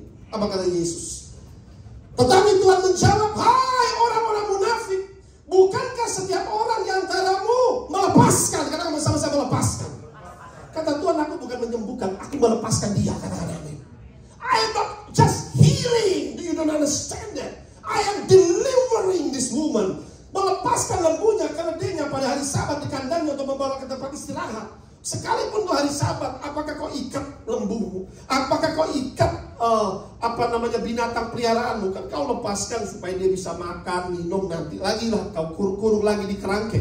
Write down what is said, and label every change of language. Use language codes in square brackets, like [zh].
[id] Apa kata Yesus? Tetapi Tuhan menjawab, hai orang-orang munafik, bukankah setiap orang di antaramu melepaskan? Karena sama-sama melepaskan. Kata Tuhan, aku bukan menyembuhkan, aku melepaskan dia. Kata-kata amin. [en] I am not just healing. Do you don't understand that? I am delivering this woman. [id] Melepaskan lembunya karena dia pada hari Sabat di kandangnya untuk membawa ke tempat istirahat. Sekalipun tuh hari Sabat, apakah kau ikat lembumu? Apakah kau ikat binatang peliharaanmu? Kan kau lepaskan supaya dia bisa makan, minum, nanti lagi lah kau kurung lagi di kerangkeng.